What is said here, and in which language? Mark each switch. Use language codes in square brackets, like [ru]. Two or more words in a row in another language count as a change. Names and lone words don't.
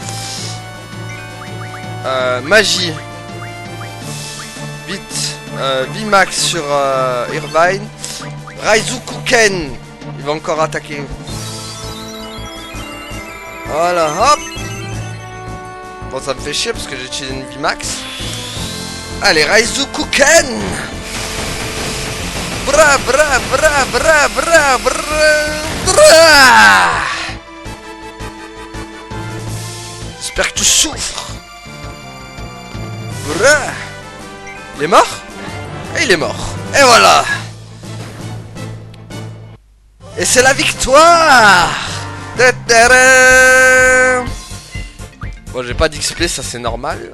[fr] Magie. Vite. Vimax sur Irvine. Raizukuken. Il va encore attaquer. Voilà, hop. Bon, ça me fait chier parce que j'ai utilisé une Vimax. Allez, Raizukuken. Bra, bra, bra, bra, bra, bra, bra. J'espère que tu souffres. Bra. Il est mort? Et il est mort. Et voilà. Et c'est la victoire. Bon, j'ai pas d'XP, ça c'est normal.